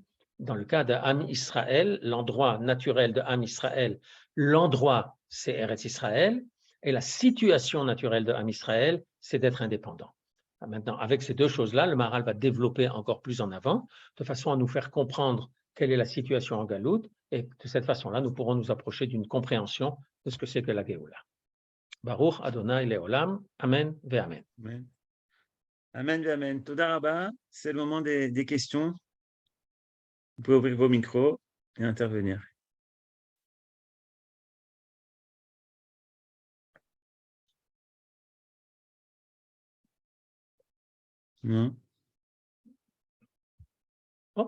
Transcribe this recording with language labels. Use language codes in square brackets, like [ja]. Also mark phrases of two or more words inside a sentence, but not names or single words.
[fr] Dans le cas d'Am Israël, l'endroit naturel de Am Israël, l'endroit, c'est Eretz Israël, et la situation naturelle de Am Israël, c'est d'être indépendant. Maintenant, avec ces deux choses-là, le Maharal va développer encore plus en avant, de façon à nous faire comprendre quelle est la situation en Galoute, et de cette façon-là, nous pourrons nous approcher d'une compréhension de ce que c'est que la Géoula. [he] ברוך ה' לעולם, אמן ואמן. אמן. אמן ואמן. תודה רבה, [fr] c'est le moment des questions. Vous pouvez ouvrir vos micros et intervenir. Non? Oh.